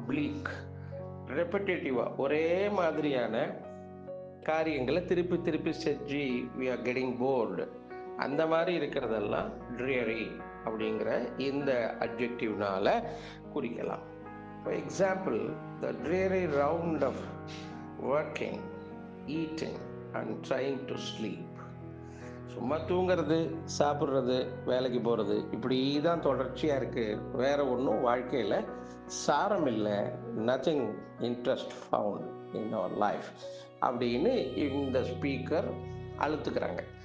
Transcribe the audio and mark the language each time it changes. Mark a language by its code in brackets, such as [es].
[ta] Bleak, ரெப்படேட்டிவாக ஒரே மாதிரியான காரியங்களை திருப்பி திருப்பி செஞ்சு [en] we are getting bored, [ta] அந்த மாதிரி இருக்கிறதெல்லாம் ட்ரியரி அப்படிங்கிற இந்த அட்ஜெக்டிவ்னால குறிக்கலாம். [en] For example, the dreary round of working, eating and trying to sleep. [ta] சும்மா தூங்குறது, சாப்பிட்றது, வேலைக்கு போகிறது, இப்படி தான் தொடர்ச்சியாக இருக்குது. வேறு ஒன்றும் வாழ்க்கையில் சாரம் இல்லை. [en] nothing interest found in our life [ta] அப்படின்னு இந்த ஸ்பீக்கர் அழுத்துக்கிறாங்க.